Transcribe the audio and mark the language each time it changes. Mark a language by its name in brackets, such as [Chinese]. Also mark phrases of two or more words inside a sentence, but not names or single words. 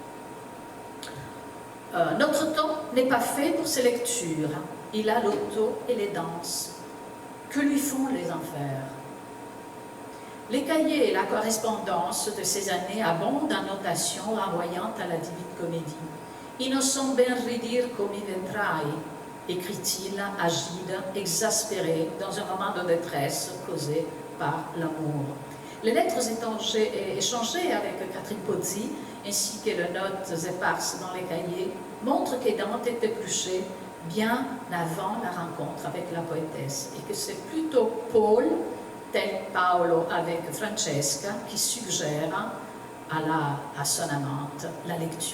[French] Notre temps n'est pas fait pour ces lectures. Il a l'auto et les danses. Que lui font les enfers? Les cahiers et la correspondance de ces années abondent en notations renvoyant à la Divine Comédie. [Italian] Innocent ben ridir come ventrai, [French] écrit-il, agide, exaspéré, dans un moment de détresse causé par l'amour. Les lettres échangées avec Catherine Pozzi, ainsi que les notes éparses dans les cahiers, montrent que Dante est épluché bien avant la rencontre avec la poétesse, et que c'est plutôt Paul, tel Paolo avec Francesca, qui suggère à son amante la lecture.